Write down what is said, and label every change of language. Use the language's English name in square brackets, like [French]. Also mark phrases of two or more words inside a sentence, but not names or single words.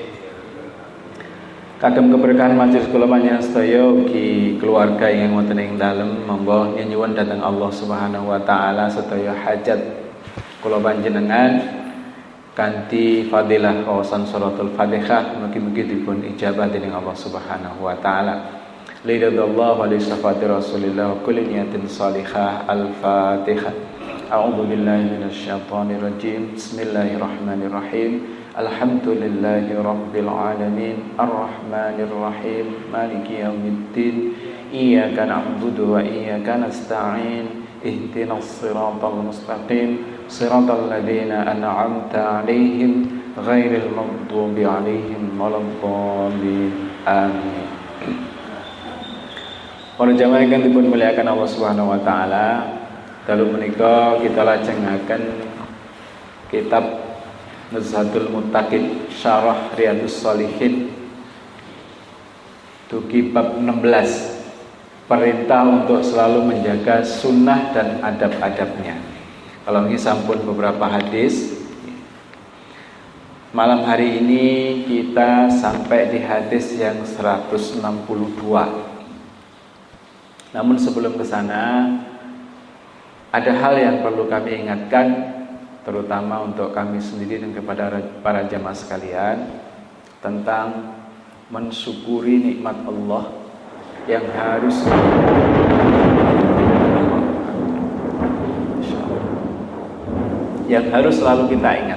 [Javanese] Kagem keberkahan majelis kula panjenengan sedaya ugi keluarga ingkang wonten ing dalem, monggo nyuwun dhateng Allah [Arabic] سبحانه وتعالى [Javanese] sedaya hajat kula panjenengan kanthi fadilah wawasan suratul Fatihah mugi-mugi dipun ijabah dening Allah [Arabic] سبحانه وتعالى. لرضا الله ولشفاعة رسول الله وكل نية صالحة. Al-Fatihah. أعوذ بالله من الشيطان الرجيم. بسم الله الرحمن الرحيم. الحمد لله رب العالمين الرحمن الرحيم مالك يوم الدين. إياك نعبد وإياك نستعين. اهدنا الصراط المستقيم صراط الذين أنعمت عليهم غير المغضوب عليهم ولا الضالين. [Javanese] Amin. Para jamaah ingkang dipun muliakan Allah [Arabic] سبحانه وتعالى, [Javanese] dalu menika kita lajengaken kitab Nuzhatul Muttaqin Syarah Riyadhus Shalihin dugi bab 16, [Indonesian] perintah untuk selalu menjaga sunnah dan adab-adabnya. Kalau ini sampun beberapa hadis. Malam hari ini kita sampai di hadis yang 162. Namun sebelum ke sana ada hal yang perlu kami ingatkan, terutama untuk kami sendiri dan kepada para jamaah sekalian, tentang mensyukuri nikmat Allah yang harus selalu kita ingat.